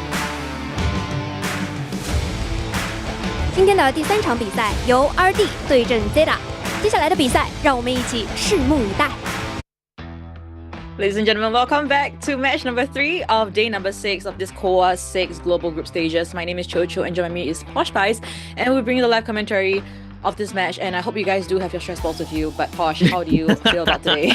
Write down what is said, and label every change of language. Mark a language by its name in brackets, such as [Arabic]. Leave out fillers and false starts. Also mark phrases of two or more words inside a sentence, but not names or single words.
[Chinese] 今天的第3场比赛由2D 对阵 ZETA， 接下来的比赛让我们一起拭目以待。 [English] Ladies and gentlemen, welcome back to match number 3 of day number 6 of this COAAH 6 global group stages. My name is Chocho and joining me is Posh Spice, and we'll bring you the live commentary of this match, and I hope you guys do have your stress balls with you. But Posh, how do you feel about today?